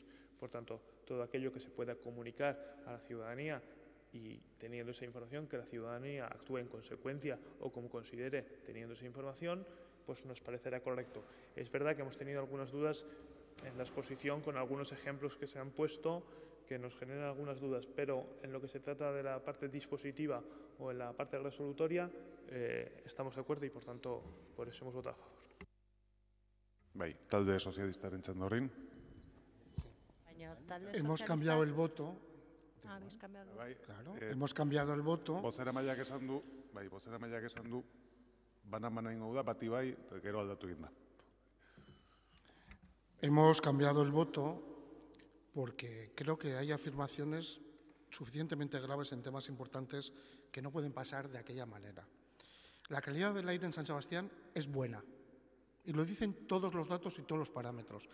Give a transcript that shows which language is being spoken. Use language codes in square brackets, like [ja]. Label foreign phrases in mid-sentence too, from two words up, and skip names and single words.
[es] Por tanto, todo aquello que se pueda comunicar a la ciudadanía y teniendo esa información, que la ciudadanía actúe en consecuencia o como considere teniendo esa información, pues nos parecerá correcto. Es verdad que hemos tenido algunas dudas en la exposición con algunos ejemplos que se han puesto que nos generan algunas dudas, pero en lo que se trata de la parte dispositiva o en la parte resolutoria estamos de acuerdo y por tanto por eso hemos votado a favor. [eu] Bai, talde sozialistaren txanda horrein. [es] Hemos cambiado el voto. ¿Habéis cambiado el voto? Claro, hemos cambiado el voto. [eu] Bozeramaileak esan du, banan ingo da, bati bai, eta gero aldatu egin da. [es] Hemos cambiado el voto porque creo que hay afirmaciones suficientemente graves en temas importantes que no pueden pasar de aquella manera. La calidad del aire en San Sebastián es buena. Y lo dicen todos los datos y todos los parámetros.